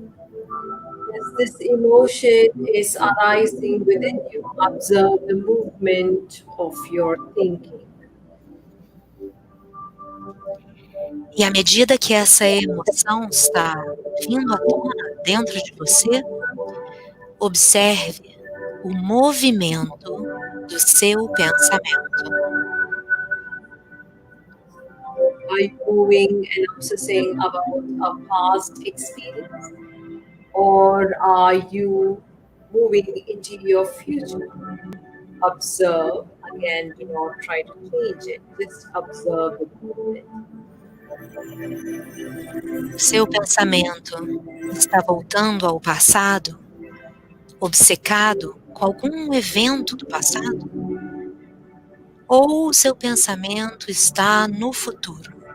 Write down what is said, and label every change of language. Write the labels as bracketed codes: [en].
[en] As this emotion is arising within you, observe the movement of your thinking. [pt] E à medida que essa emoção está vindo à tona dentro de você, observe o movimento do seu pensamento. [en] Are you moving and obsessing about a past experience? Or are you moving into your future? Observe. Again, do not try to change it. Just observe the movement. [pt] Seu pensamento está voltando ao passado, obcecado com algum evento do passado? Ou seu pensamento está no futuro?